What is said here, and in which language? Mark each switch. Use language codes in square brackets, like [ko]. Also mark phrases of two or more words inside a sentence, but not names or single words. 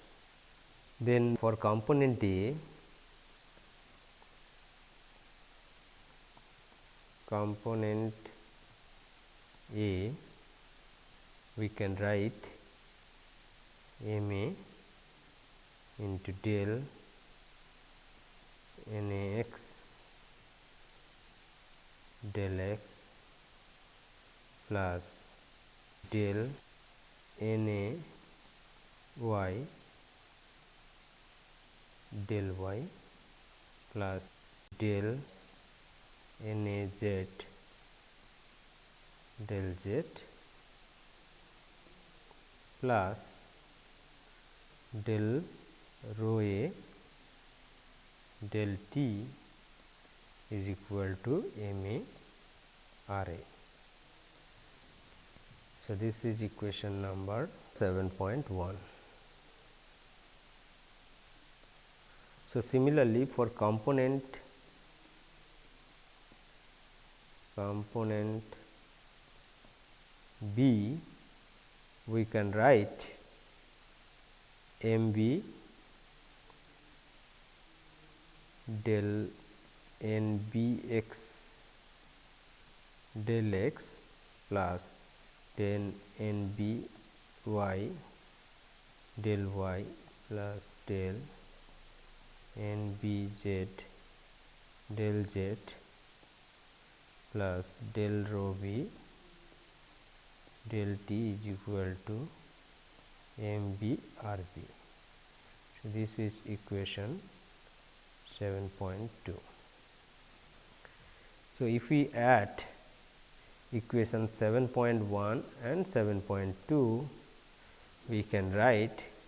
[en] Then for component A, we can write m a into del n a x del x plus del n a y del y plus del n a z del z plus del rho a del t is equal to m a r a. So, this is equation number 7.1. So, similarly for component B, we can write m b del n b x del x plus then n b y del y plus del n b z del z plus del rho b del t is equal to m b r b. So, this is equation 7.2. So, if we add equation 7.1 and 7.2, we can write